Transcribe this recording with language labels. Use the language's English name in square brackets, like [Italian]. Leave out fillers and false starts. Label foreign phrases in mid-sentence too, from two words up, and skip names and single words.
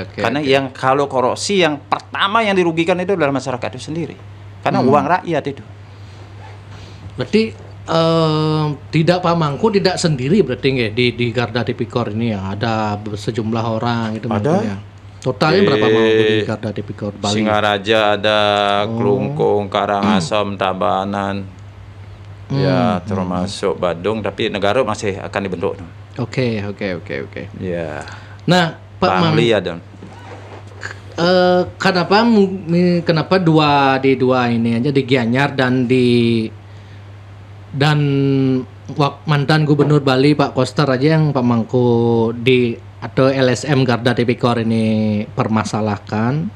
[Indonesian] Karena yang kalau korupsi yang pertama yang dirugikan itu adalah masyarakat itu sendiri, karena uang rakyat itu. Berarti tidak Pak Mangku tidak sendiri berarti nggak di Garda Tipikor ini ya, ada sejumlah orang itu. Ada. Totalnya berapa Mangku di Garda Tipikor Bali? Singaraja ada, Klungkung, Karangasem, Tabanan, ya termasuk Badung, tapi negara masih akan dibentuk. Oke. Ya. Nah, Pak Bangli ada. Kenapa dua ini aja, di Gianyar dan mantan Gubernur Bali Pak Koster aja yang Pak Mangku atau LSM Garda Tipikor ini permasalahkan?